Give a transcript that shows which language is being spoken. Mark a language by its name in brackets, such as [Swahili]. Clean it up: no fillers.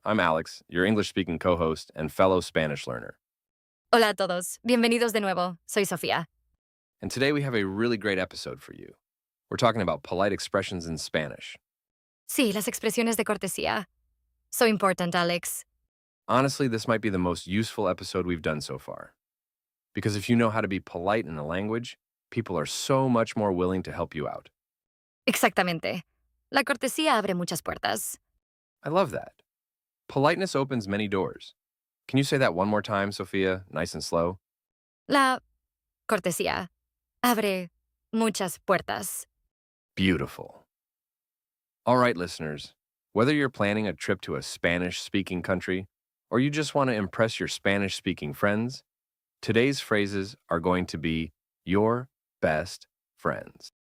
[English] I'm Alex, your English speaking co host and fellow Spanish learner. [Spanish] Hola a todos, bienvenidos de nuevo. Soy Sofía. [English] And today we have a really great episode for you. We're talking about polite expressions in Spanish. [Spanish] Sí, las expresiones de cortesía. [English] So important, Alex. Honestly, this might be the most useful episode we've done so far. Because if you know how to be polite in a language, people are so much more willing to help you out. [Spanish] Exactamente. La cortesía abre muchas puertas. [English] I love that. Politeness opens many doors. Can you say that one more time, Sophia, nice and slow? [Spanish] La cortesía abre muchas puertas. [English] Beautiful. All right, listeners, whether you're planning a trip to a Spanish speaking country or you just want to impress your Spanish speaking friends, today's phrases are going to be your best friends.